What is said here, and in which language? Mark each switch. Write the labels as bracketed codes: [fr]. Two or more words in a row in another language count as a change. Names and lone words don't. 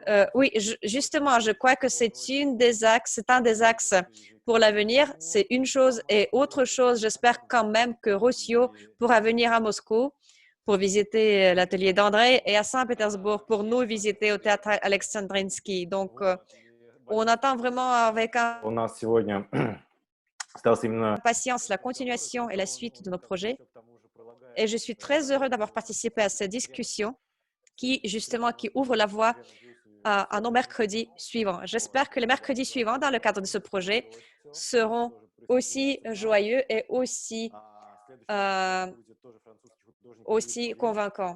[fr] Oui, justement, je crois que c'est un des axes pour l'avenir. C'est une chose. Et autre chose, j'espère quand même que Rossio pourra venir à Moscou pour visiter l'atelier d'André et à Saint-Pétersbourg pour nous visiter au théâtre Alexandrinsky. Donc, on attend vraiment avec [ru] У нас сегодня осталось именно [fr] impatience la continuation et la suite de nos projets. Et je suis très heureux d'avoir participé à cette discussion qui ouvre la voie à nos mercredis suivants. J'espère que les mercredis suivants, dans le cadre de ce projet, seront aussi joyeux et aussi convaincants.